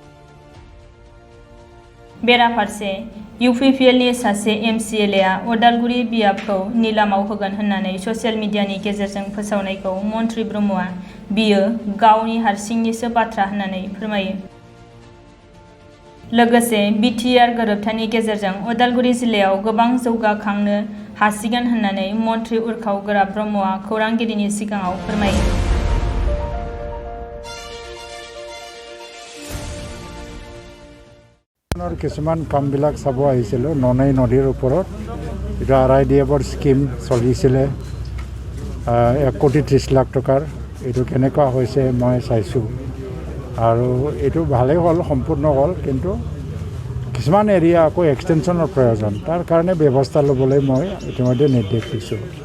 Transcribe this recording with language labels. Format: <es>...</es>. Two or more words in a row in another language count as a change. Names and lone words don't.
<brx>बेराफारसे इउपिपिएलनि सासे एमसिएलएआ उदालगुरि बियाबखौ निलामाव होगोन होननानै ससियेल मिडियानि गेजेरजों फोसावनायखौ मन्थ्रि ब्रह्मआ बियो गावनि हारसिंनिसो बाथ्रा होननानै फोरमायो। लोगोसे बिटिआर गोरोबथानि गेजेरजों उदालगुरि जिल्लायाव गोबां जौगाखांनो हासिगोन होननानै मन्थ्रि उरखाव ब्रह्मआ खौरांगिरिनि सिगाङाव फोरमायो।</brx> <as>কিছুমান কামবিলাক চাব আহিছিলোঁ ননৈ নদীৰ ওপৰত এটা RIDF স্কিম চলিছিলে 1 কোটি 30 লাখ টকাৰ এইটো কেনেকুৱা হৈছে মই চাইছোঁ আৰু এইটো ভালেই হ'ল সম্পূৰ্ণ হ'ল কিন্তু কিছুমান এৰিয়া আকৌ এক্সটেনশ্যনৰ প্ৰয়োজন তাৰ কাৰণে ব্যৱস্থা ল'বলৈ মই ইতিমধ্যে নিৰ্দেশ দিছোঁ।</as>